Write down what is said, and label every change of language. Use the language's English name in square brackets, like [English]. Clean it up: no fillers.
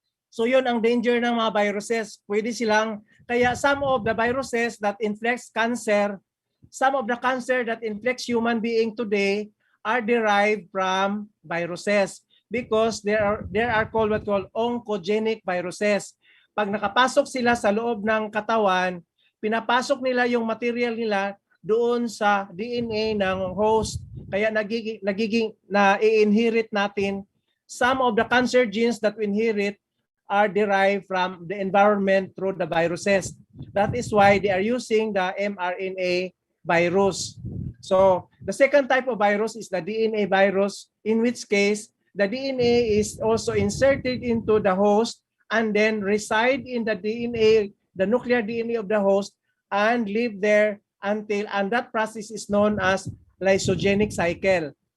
[Filipino] So yun ang danger ng mga viruses. Pwede silang, kaya [English] some of the viruses that inflicts cancer, some of the cancer that inflicts human being today are derived from viruses because there are called what called oncogenic viruses. [Filipino] Pag nakapasok sila sa loob ng katawan, pinapasok nila yung material nila doon sa DNA ng host. Kaya nagiging na-inherit natin [English] some of the cancer genes that we inherit are derived from the environment through the viruses. That is why they are using the mRNA virus. So the second type of virus is the DNA virus, in which case the DNA is also inserted into the host and then reside in the DNA, the nuclear DNA of the host, and live there until, and that process is known as lysogenic cycle.